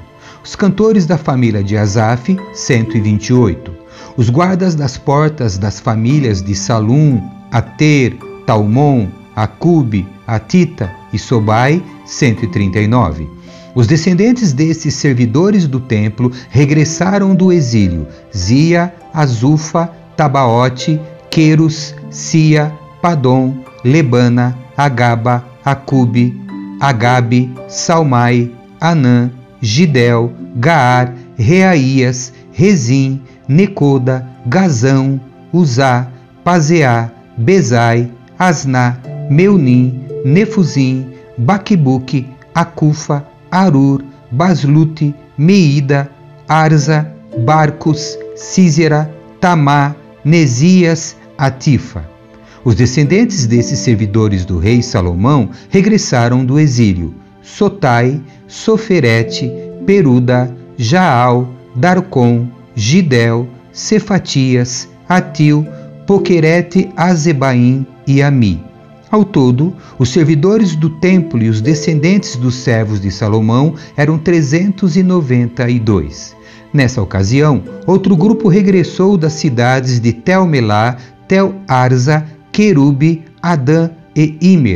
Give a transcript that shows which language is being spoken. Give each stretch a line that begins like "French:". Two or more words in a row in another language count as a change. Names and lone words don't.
Portuguese: Os cantores da família de Asaf, 128. Os guardas das portas das famílias de Salum, Ater, Talmon, Acube, Atita e Sobai, 139. Os descendentes desses servidores do templo regressaram do exílio: Zia, Azufa, Tabaote, Querus, Sia, Padom, Lebana, Agaba, Acube, Agabe, Salmai, Anã, Gidel, Gaar, Reaías, Rezim, Necoda, Gazão, Uzá, Pazeá, Bezai, Asná, Meunim, Nefuzim, Baquebuque, Acufa, Arur, Baslute, Meida, Arza, Barcos, Císera, Tamá, Nesias, Atifa. Os descendentes desses servidores do rei Salomão regressaram do exílio: Sotai, Soferete, Peruda, Jaal, Darcon, Gidel, Cefatias, Atil, Poquerete, Azebaim e Ami. Ao todo, os servidores do templo e os descendentes dos servos de Salomão eram 392. Nessa ocasião, outro grupo regressou das cidades de Tel-Melá, Tel-Arza, Querube, Adã e Imer.